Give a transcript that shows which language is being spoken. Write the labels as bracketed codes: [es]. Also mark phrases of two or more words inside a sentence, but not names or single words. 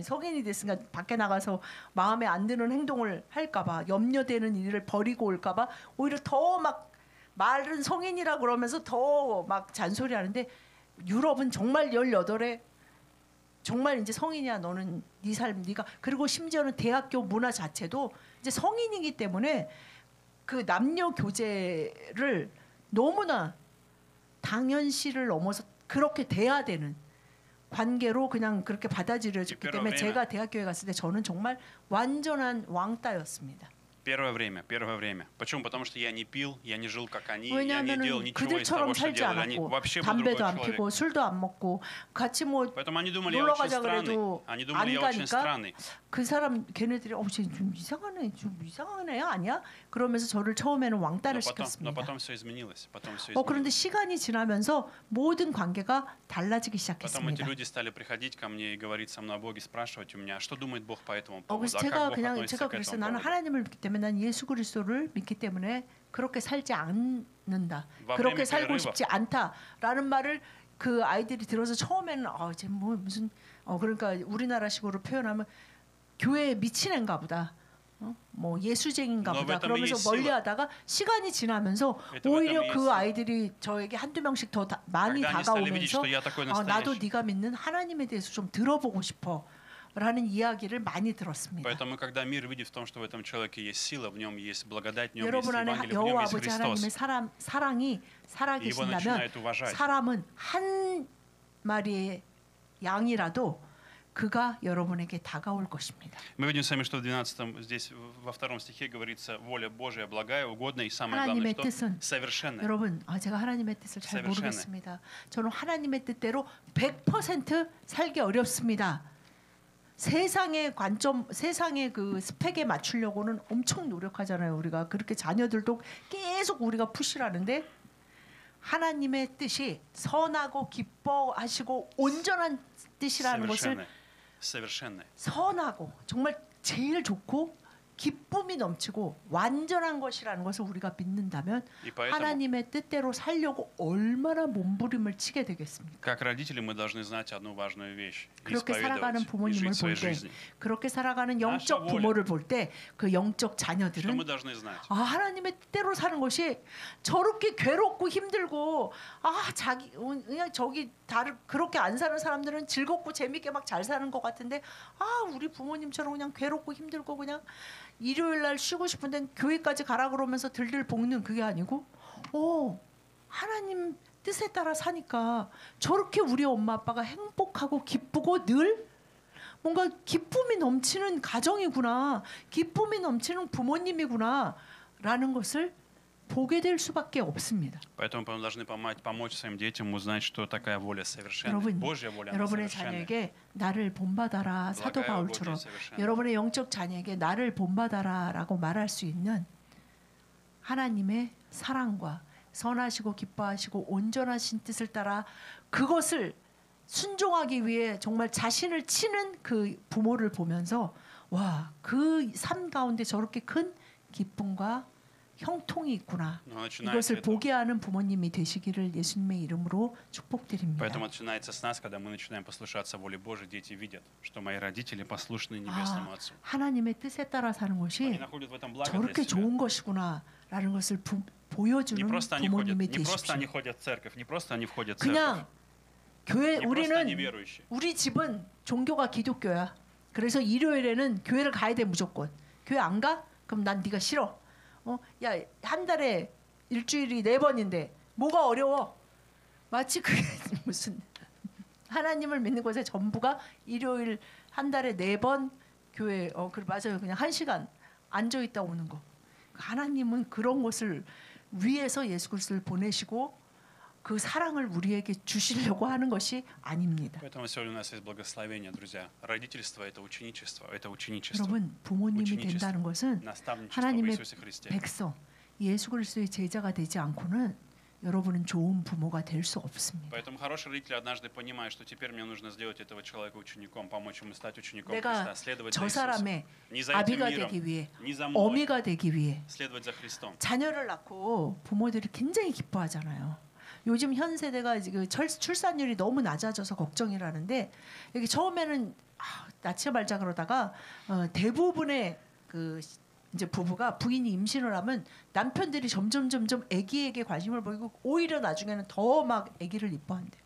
[ko] 성인이 됐으니까 밖에 나가서 마음에 안 드는 행동을 할까봐 염려되는 일을 버리고 올까봐 오히려 더 막 말은 성인이라 그러면서 더 막 잔소리하는데 유럽은 정말 18에 정말 이제 성인이야 너는 네 삶 네가 그리고 심지어는 대학교 문화 자체도 이제 성인이기 때문에 그 남녀 교제를 너무나 당연시를 넘어서 그렇게 돼야 되는 관계로 그냥 그렇게 받아들여졌기 때문에 제가 대학교에 갔을 때 저는 정말 완전한 왕따였습니다. [ru] Первое время. Почему? Потому что я не пил, я не жил как они, я не делал [ko] 왜냐하면 [ru] ничего из [ko] 그들처럼 [ru] того, что [ko] 살지 [ru] делали они. [ko] 않았고 [ru] Вообще был [ko] 담배도 [ru] другой [ko] 안 [ru] человек. [ko] 피고 술도 안 먹고 같이 뭐 [ru] Поэтому они думали, я [ko] 놀러 [ru] очень [ko] 가자 [ru] странный. [ko] 그래도 [ru] Они [ko] 안 [ru] думали, я очень [ko] 가니까 [ru] странный. [ko] 그 사람 걔네들이 쟤좀 이상하네 좀 이상한 애 아니야? 그러면서 저를 처음에는 왕따를 [ru] Но [ko] 시켰습니다. [ru] потом все изменилось. [ko] 그런데 시간이 지나면서 모든 관계가 달라지기 [ru] Потом эти [ko] 시작했습니다. [ru] люди стали приходить ко мне и говорить со мной о Боге, спрашивать у меня, что думает Бог по этому поводу, [ko] 그래서 [ru] а как [ko] 제가 [ru] Бог [ko] 그냥 [ru] относится [ko] 제가 [ru] к [ko] 그래서 [ru] этому [ko] 나는 [ru] поводу. [ko] 하나님을 믿기 때문에 난 예수 그리스도를 믿기 때문에 그렇게 살지 않는다. [ru] во [ko] 그렇게 [ru] время [ko] 살고 [ru] перерывов [ko] 싶지 않다라는 말을 그 아이들이 들어서 처음에는 쟤 뭐 무슨 그러니까 우리나라식으로 표현하면 교회에 미친 애인가 보다. 뭐 예수쟁인가 너 보다. 왜 그러면서 또 멀리하다가 시간이 지나면서 [ru] Это в [ko] 오히려 [ru] этом и [ko] 그 [ru] есть. [ko] 아이들이 저에게 한두 명씩 더 많이 [ru] Когда они стали видеть, [ko] 다가오면서 [ru] что я такой [ko] 나도 [ru] настоящий. [ko] 네가 믿는 하나님에 대해서 좀 들어보고 싶어라는 이야기를 많이 들었습니다. [ru] Поэтому, когда мир видит в том, что в этом человеке есть сила, в нем есть благодать, в нем есть [ko] 여러분 안에 [ru] Евангелие, в нем [ko] 여호와 [ru] есть [ko] 아버지 하나님의 [ru] Христос, [ko] 사랑이 [ru] и его [ko] 살아계신다면 [ru] начинают уважать. [ko] 사람은 한 마리의 양이라도 그가 여러분에게 다가올 것입니다. [ru] Мы видим с вами, что в 12 здесь во втором стихе говорится воля Божия благая, угодная и самое [ko] 하나님의 [ru] главное, что [ko] 뜻은 [ru] совершенная. [ko] 여러분, 제가 하나님의 뜻을 잘 [ru] Совершенная. [ko] 모르겠습니다. 저는 하나님의 뜻대로 100% 살기 어렵습니다. 세상의 관점, 세상의 그 스펙에 맞추려고는 엄청 노력하잖아요. 우리가 그렇게 자녀들도 계속 우리가 푸시를 하는데 하나님의 뜻이 선하고 기뻐하시고 온전한 뜻이라는 것을 [ru] Совершенная. [ko] 선하고 정말 제일 좋고 기쁨이 넘치고 완전한 것이라는 것을 우리가 믿는다면 [ru] И поэтому, [ko] 하나님의 뜻대로 살려고 얼마나 몸부림을 치게 되겠습니까? [ru] как родители, мы должны знать одну важную вещь. и [ko] 그렇게 살아가는 [ru] исповедовать, и [ko] 부모님을 [ru] жить [ko] 볼 [ru] своей [ko] 때, [ru] жизнью. [ko] 그렇게 살아가는 영적 나샤 부모를 볼 때 그 영적 [ru] Что [ko] 자녀들은 [ru] мы должны знать? [ko] 하나님의 뜻대로 사는 것이 저렇게 괴롭고 힘들고 자기 그냥 저기 다른 그렇게 안 사는 사람들은 즐겁고 재밌게 막 잘 사는 것 같은데 우리 부모님처럼 그냥 괴롭고 힘들고 그냥 일요일 날 쉬고 싶은데 교회까지 가라 그러면서 들들 볶는 그게 아니고 하나님 뜻에 따라 사니까 저렇게 우리 엄마 아빠가 행복하고 기쁘고 늘 뭔가 기쁨이 넘치는 가정이구나, 기쁨이 넘치는 부모님이구나 라는 것을 보게 될 수밖에 없습니다. [ru] Поэтому мы должны помочь своим детям узнать, что такая воля совершенная. [ko] 여러분, [ru] Божья воля, она [ko] 여러분의 [ru] совершенная. [ko] 자녀에게 나를 본받아라 사도 [ru] благая [ko] 바울처럼 [ru] угодие совершенная. [ko] 여러분의 영적 자녀에게 나를 본받아라라고 말할 수 있는 하나님의 사랑과 선하시고 기뻐하시고 온전하신 뜻을 따라 그것을 순종하기 위해 정말 자신을 치는 그 부모를 보면서 그 삶 가운데 저렇게 큰 기쁨과 형통이 있구나. 이것을 보게 하는 부모님이 되시기를 예수님의 이름으로 축복드립니다. [ru] Поэтому начинается с нас, когда мы начинаем послушаться воле Божией, дети видят, что мои родители послушны Небесному Отцу. [ko] 하나님의 뜻에 따라 사는 것이 [ru] Они находят в этом благо для [ko] 저렇게 [ru] себя. [ko] 좋은 것이구나라는 것을 보여주는 [ru] Не просто [ko] 부모님이 [ru] они [ko] 되십시오. [ru] ходят в церковь, не просто они входят в церковь, [ko] 그냥 교회 [ru] не просто они [ko] 우리는 [ru] верующие. [ko] 우리 집은 종교가 기독교야. 그래서 일요일에는 교회를 가야 돼 무조건. 교회 안 가? 그럼 난 네가 싫어. 야, 한 달에 일주일이 4번인데 뭐가 어려워? 마치 그게 무슨 하나님을 믿는 것의 전부가 일요일 한 달에 4번 교회 그래 맞아요. 그냥 1시간 앉아 있다 오는 거. 하나님은 그런 것을 위해서 예수 그리스도를 보내시고 그 사랑을 우리에게 주시려고 하는 것이 아닙니다. [ru] Поэтому сегодня у нас есть благословение, друзья. Родительство это ученичество, это ученичество. [ko] 여러분, 부모님이 된다는 것은 [ru] наставничество в [ko] 하나님의 [ru] Иисусе Христе. [ko] 백성, 예수 그리스도의 제자가 되지 않고는 여러분은 좋은 부모가 될 수 없습니다. [ru] Поэтому хороший родитель однажды понимает, что теперь мне нужно сделать этого человека учеником, помочь ему стать учеником [ko] 내가 [ru] Христа, следовать [ko] 저 [ru] за Иисусом. [ko] 사람의 [ru] Не за этим [ko] 아비가 [ru] миром, [ko] 되기 위해, [ru] не за мной, [ko] 어미가 되기 위해 [ru] следовать за Христом. [ko] 자녀를 낳고 부모들이 굉장히 기뻐하잖아요. 요즘 현 세대가 지금 출산율이 너무 낮아져서 걱정이라는데 여기 처음에는 낳지 말자 그러다가 대부분의 그 이제 부부가 부인이 임신을 하면 남편들이 점점 아기에게 관심을 보이고 오히려 나중에는 더 막 아기를 이뻐한대요.